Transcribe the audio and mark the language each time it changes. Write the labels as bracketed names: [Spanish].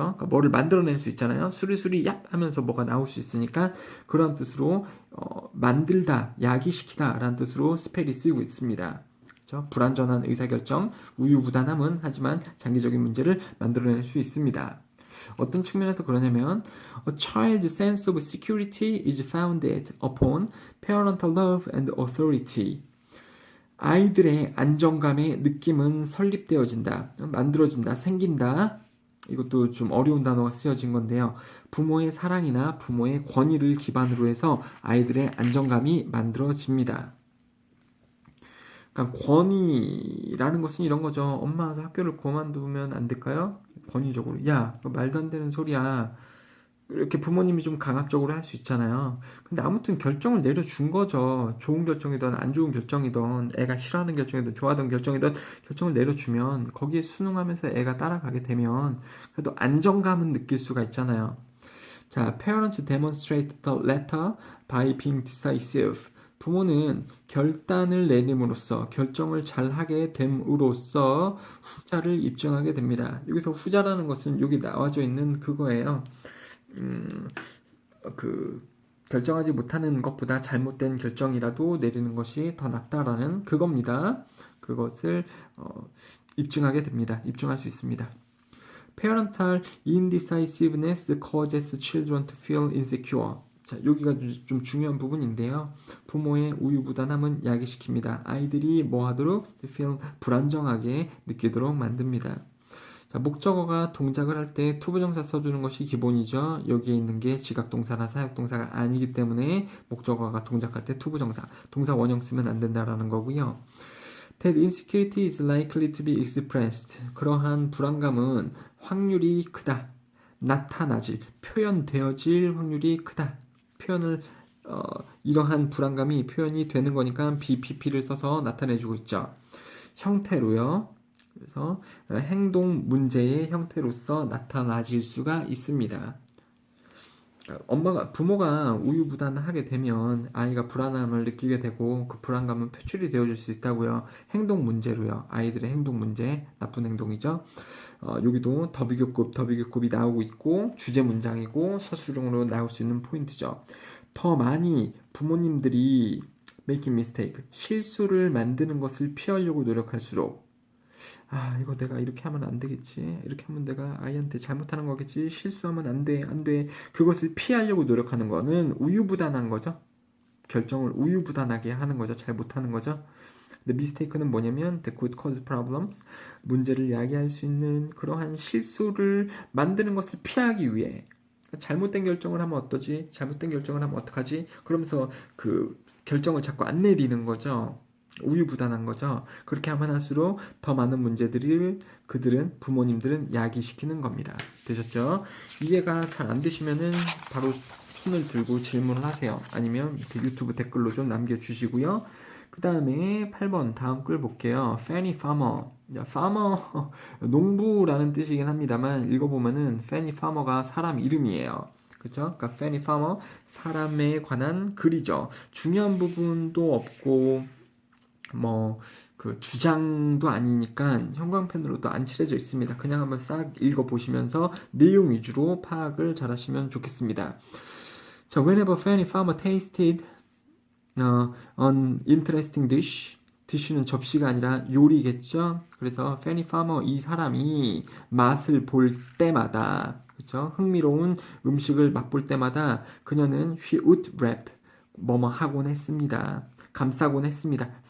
[Korean] 그러니까 뭐를 만들어낼 수 있잖아요. 수리수리 얍 하면서 뭐가 나올 수 있으니까 그런 뜻으로 만들다, 야기시키다 라는 뜻으로 스펠이 쓰이고 있습니다. 그쵸? 불완전한 의사결정, 우유부단함은 하지만 장기적인 문제를 만들어낼 수 있습니다. 어떤 측면에서 그러냐면 [English] A child's sense of security is founded upon parental love and authority. [Korean] 아이들의 안정감의 느낌은 설립되어진다, 만들어진다, 생긴다. 이것도 좀 어려운 단어가 쓰여진 건데요. 부모의 사랑이나 부모의 권위를 기반으로 해서 아이들의 안정감이 만들어집니다. 그러니까 권위라는 것은 이런 거죠. 엄마 학교를 그만두면 안 될까요? 권위적으로. 야, 말도 안 되는 소리야. 이렇게 부모님이 좀 강압적으로 할 수 있잖아요. 근데 아무튼 결정을 내려준 거죠. 좋은 결정이든 안 좋은 결정이든 애가 싫어하는 결정이든 좋아하던 결정이든 결정을 내려주면 거기에 순응하면서 애가 따라가게 되면 그래도 안정감은 느낄 수가 있잖아요. [English] 자, parents demonstrate the latter by being decisive. [Korean] 부모는 결단을 내림으로써 결정을 잘하게 됨으로써 후자를 입증하게 됩니다. 여기서 후자라는 것은 여기 나와져 있는 그거예요. 결정하지 못하는 것보다 잘못된 결정이라도 내리는 것이 더 낫다라는 그겁니다. 그것을 입증하게 됩니다. 입증할 수 있습니다. [English] Parental indecisiveness causes children to feel insecure. [Korean] 자, 여기가 좀 중요한 부분인데요. 부모의 우유부단함은 야기시킵니다. 아이들이 뭐 하도록? feel 불안정하게 느끼도록 만듭니다. 자, 목적어가 동작을 할 때 투부정사 써주는 것이 기본이죠. 여기에 있는 게 지각동사나 사역동사가 아니기 때문에 목적어가 동작할 때 투부정사, 동사 원형 쓰면 안 된다라는 거고요. [English] That insecurity is likely to be expressed. [Korean] 그러한 불안감은 확률이 크다. 나타나질, 표현되어질 확률이 크다. 표현을 이러한 불안감이 표현이 되는 거니까 BPP를 써서 나타내주고 있죠. 형태로요. 그래서 행동 문제의 형태로서 나타나질 수가 있습니다. 부모가 우유부단하게 되면 아이가 불안함을 느끼게 되고 그 불안감은 표출이 되어줄 수 있다고요. 행동 문제로요. 아이들의 행동 문제, 나쁜 행동이죠. 여기도 더비교급이 나오고 있고 주제 문장이고 서술형으로 나올 수 있는 포인트죠. 더 많이 부모님들이 [English] making mistake, [Korean] 실수를 만드는 것을 피하려고 노력할수록 이거 내가 이렇게 하면 안 되겠지. 이렇게 하면 내가 아이한테 잘못하는 거겠지. 실수하면 안 돼, 안 돼. 그것을 피하려고 노력하는 거는 우유부단한 거죠. 결정을 우유부단하게 하는 거죠. 잘 못하는 거죠. 근데 mistake는 뭐냐면 [English] that could cause problems. [Korean] 문제를 야기할 수 있는 그러한 실수를 만드는 것을 피하기 위해 잘못된 결정을 하면 어떠지? 잘못된 결정을 하면 어떡하지? 그러면서 그 결정을 자꾸 안 내리는 거죠. 우유부단한 거죠. 그렇게 하면 할수록 더 많은 문제들을 부모님들은 야기시키는 겁니다. 되셨죠? 이해가 잘 안 되시면은 바로 손을 들고 질문을 하세요. 아니면 밑에 유튜브 댓글로 좀 남겨주시고요. 그 다음에 8번 다음 글 볼게요. Fanny Farmer. farmer 농부라는 뜻이긴 합니다만 읽어보면은 Fanny Farmer가 사람 이름이에요. 그쵸? 그러니까 Fanny Farmer 사람에 관한 글이죠. 중요한 부분도 없고 그 주장도 아니니까 형광펜으로도 안 칠해져 있습니다. 그냥 한번 싹 읽어보시면서 내용 위주로 파악을 잘 하시면 좋겠습니다. [English] 자, whenever Fanny Farmer tasted an interesting dish, [Korean] dish는 접시가 아니라 요리겠죠. 그래서 Fanny Farmer 이 사람이 맛을 볼 때마다, 그렇죠? 흥미로운 음식을 맛볼 때마다 그녀는 [English] she would wrap [Korean] 뭐뭐 하곤 했습니다. 감싸곤 했습니다.